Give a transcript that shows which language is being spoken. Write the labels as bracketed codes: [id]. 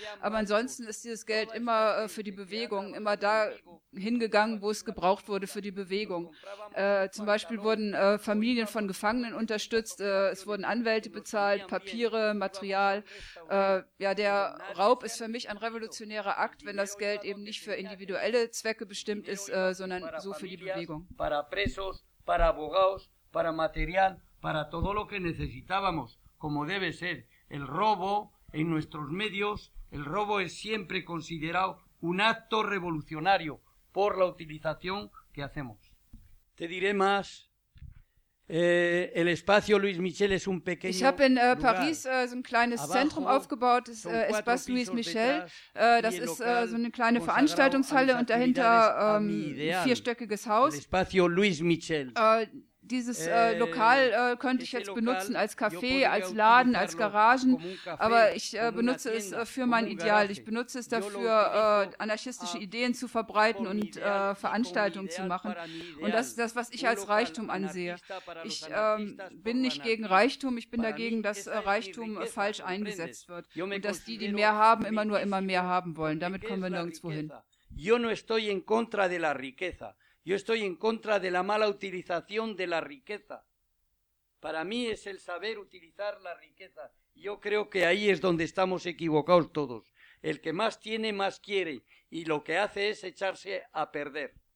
[de] Aber ansonsten ist dieses Geld immer für die Bewegung, immer da hingegangen, wo es gebraucht wurde für die Bewegung. Zum Beispiel wurden Familien von Gefangenen unterstützt, es wurden Anwälte bezahlt, Papiere, Material. Ja, der Raub ist für mich ein revolutionärer Akt, wenn das Geld eben nicht für individuelle Zwecke bestimmt ist, sondern so für die Bewegung. [es] Para presos, para abogados, para material, para todo lo que necesitábamos, como debe ser. El robo en nuestros medios, el robo es siempre considerado un acto revolucionario por la utilización que hacemos. Te diré más. El espacio Luis Michel es un pequeño. [de] Ich habe in Paris so ein kleines Abajo, Zentrum aufgebaut, das Espace Luis Michel. Das ist so eine kleine Veranstaltungshalle und dahinter ein vierstöckiges Haus. [es] El espacio Luis Michel. [de] Dieses Lokal könnte ich jetzt benutzen als Café, als Laden, als Garagen, aber ich benutze es für mein Ideal. Ich benutze es dafür, anarchistische Ideen zu verbreiten und Veranstaltungen zu machen. Und das ist das, was ich als Reichtum ansehe. Ich bin nicht gegen Reichtum, ich bin dagegen, dass Reichtum falsch eingesetzt wird und dass die, die mehr haben, immer mehr haben wollen. Damit kommen wir nirgendwo hin. [es] Yo no estoy en contra de la riqueza. Yo estoy en contra de la mala utilización de la riqueza. Para mí es el saber utilizar la riqueza. Yo creo que ahí es donde estamos equivocados todos. El que más tiene, más quiere. Y lo que hace es echarse a perder.